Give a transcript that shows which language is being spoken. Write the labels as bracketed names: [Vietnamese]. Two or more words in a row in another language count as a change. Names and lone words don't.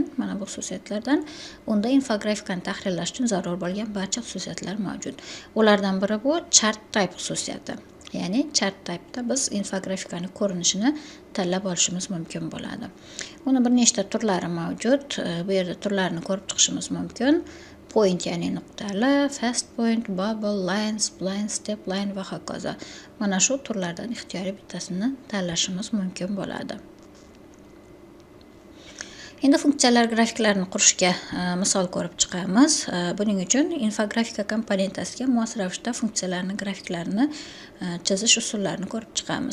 [Uzbek] Mana bu xususiyatlardan unda infografikani tahrirlash uchun zarur bo'lgan barcha xususiyatlar mavjud. Ulardan biri bu [English] chart type [Uzbek] xususiyati. Ya'ni [English] chart type'da [Uzbek] biz infografikani ko'rinishini tanlab olishimiz mumkin bo'ladi. Uni bir nechta turlari mavjud. Bu yerda turlarini ko'rib chiqishimiz mumkin. Point, ya'ni nuqtali, [English] fast point, bubble, line, spline, step line va hokazo. [Uzbek] Mana shu turlardan ixtiyoriy bittasini tanlashimiz mumkin bo'ladi. Endi funksiyalar grafiklarini qurishga misol ko'rib chiqamiz. Buning uchun infografika komponentasiga mos ravishda funksiyalarni, grafiklarini chizish usullarini ko'rib chiqamiz.